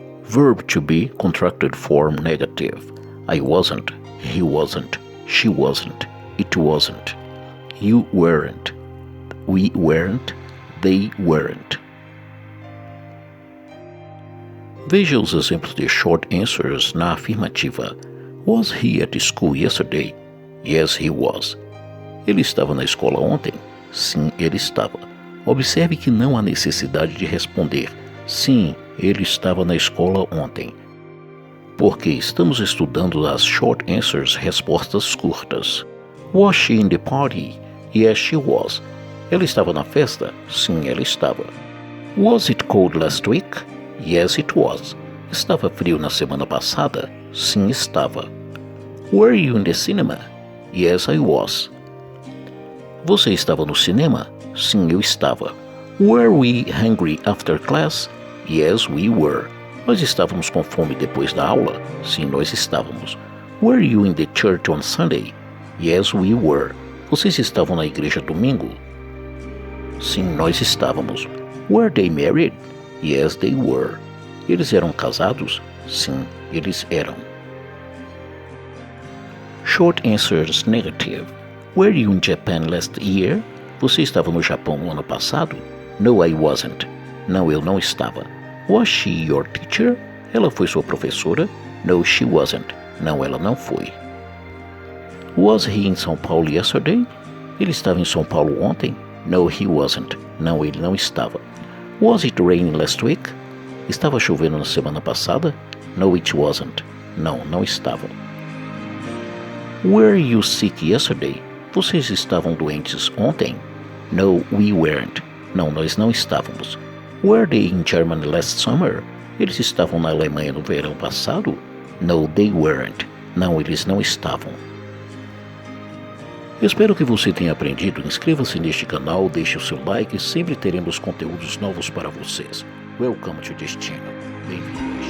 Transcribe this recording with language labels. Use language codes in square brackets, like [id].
[en] Verb to be, contracted form negative. I wasn't, he wasn't, she wasn't, it wasn't, you weren't, we weren't, they weren't. [pt] Veja os exemplos de short answers na afirmativa. [en] Was he at school yesterday? Yes, he was. [pt] Ele estava na escola ontem? Sim, ele estava. Observe que não há necessidade de responder sim, ele estava na escola ontem, porque estamos estudando as [en] short answers, [pt] respostas curtas. [en] Was she in the party? Yes, she was. [pt] Ela estava na festa? Sim, ela estava. [en] Was it cold last week? Yes, it was. [pt] Estava frio na semana passada? Sim, estava. [en] Were you in the cinema? Yes, I was. [pt] Você estava no cinema? Sim, eu estava. [en] Were we hungry after class? Yes, we were. [pt] Nós estávamos com fome depois da aula? Sim, nós estávamos. [en] Were you in the church on Sunday? Yes, we were. [pt] Vocês estavam na igreja domingo? Sim, nós estávamos. [en] Were they married? Yes, they were. [pt] Eles eram casados? Sim, eles eram. [en] Short answers negative. Were you in Japan last year? [pt] Você estava no Japão no ano passado? [en] No, I wasn't. [pt] Não, eu não estava. [en] Was she your teacher? [pt] Ela foi sua professora? [en] No, she wasn't. [pt] Não, ela não foi. [en] Was he in São Paulo yesterday? [pt] Ele estava em São Paulo ontem? [en] No, he wasn't. [pt] Não, ele não estava. [en] Was it raining last week? [pt] Estava chovendo na semana passada? [en] No, it wasn't. [pt] Não, não estava. [en] Were you sick yesterday? [pt] Vocês estavam doentes ontem? [en] No, we weren't. [pt] Não, nós não estávamos. [en] Were they in Germany last summer? [pt] Eles estavam na Alemanha no verão passado? [en] No, they weren't. [pt] Não, eles não estavam. Espero que você tenha aprendido. Inscreva-se neste canal, deixe o seu like e sempre teremos conteúdos novos para vocês. [en] Welcome to this channel. [pt] Bem-vindo.